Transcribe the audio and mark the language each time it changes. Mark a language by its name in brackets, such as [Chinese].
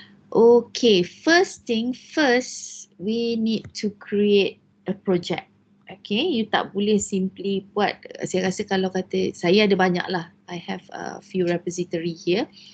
[English] Okay, first thing first, we need to create a project. [Malay] Okay, [English] you [Malay] tak boleh [English] simply [Malay] buat. Saya rasa kalau kata, saya ada banyak lah. [English] I have a few repository here.